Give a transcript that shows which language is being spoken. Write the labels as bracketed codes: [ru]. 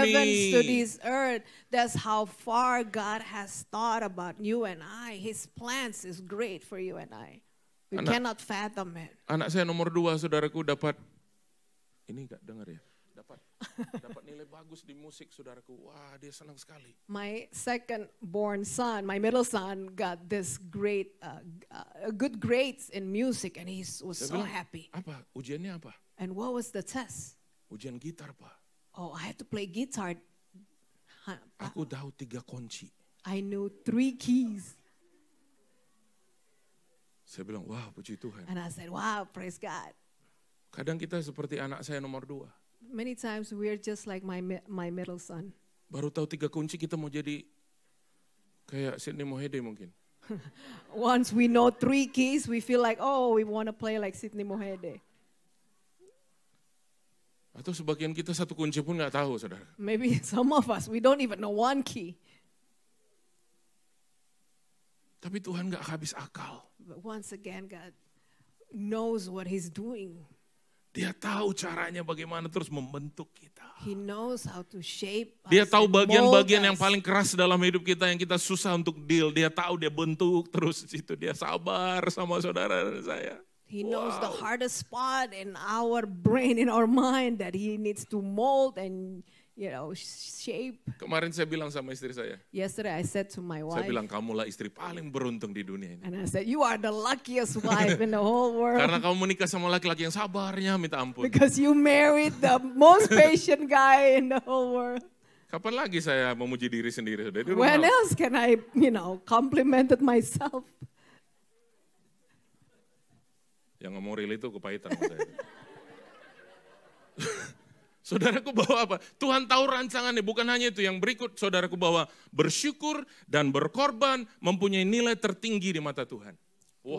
[en] heavens to this earth, that's how far God has thought about you and I. His plans is great for you and I. We [id] Anak- [en] cannot fathom it. [id] Anak saya nomor 2, saudaraku dapat, ini enggak dengar ya, dapat nilai bagus di musik, saudaraku. Wah, dia senang sekali. [en] My second born son, my middle son, got this great, good grades in music, and he was [id] Saya [en] so [id] bilang, [en] happy. [id] apa? Ujiannya apa? [en] And what was the test? [id] Ujian gitar, Pak. [en] Oh, I had to play guitar. [id] Aku tahu 3 kunci. [en] I knew 3 keys. [id] Saya bilang, wah puji Tuhan. [en] And I said, wow, praise God. [id] Kadang kita seperti anak saya nomor 2. [en] Many times we're just like my middle son. [id] Baru tahu 3 kunci kita mau jadi kayak Sidney Mohede mungkin. [en] Once we know 3 keys, we feel like, oh, we want to play like Sidney Mohede. [id] Atau sebagian kita 1 kunci pun nggak tahu, saudara. [en] Maybe some of us, we don't even know 1 key. [id] Tapi Tuhan gak habis akal. [en] But once again, God knows what He's doing. [id] Dia tahu caranya bagaimana terus membentuk kita. [en] He knows how to shape us. [id] Dia tahu [en] and mold [id] bagian-bagian yang [en] us. [id] paling keras dalam hidup kita yang kita susah untuk deal. Dia tahu, dia bentuk terus itu. Dia sabar sama saudara dan saya. [en] He knows the hardest spot in our brain, in our mind that He needs to mold and, shape. [id] Kemarin saya bilang sama istri saya. [en] Yesterday I said to my [id] Saya [en] wife, [id] bilang, kamulah istri paling beruntung di dunia ini. [en] and I said, you are the luckiest wife in the whole world. [id] Karena kamu menikah sama laki-laki yang sabarnya minta ampun. [en] Because you married the most patient guy in the whole world. [id] Kapan lagi saya memuji diri sendiri? Sudah di [en] When [id] rumah. [en] else can I, complimented myself? [id] Yang ngomong real itu kepahitan sama saya. Saudaraku bawa apa? Tuhan tahu rancangannya, bukan hanya itu. Yang berikut saudaraku bawa bersyukur dan berkorban mempunyai nilai tertinggi di mata Tuhan. Oh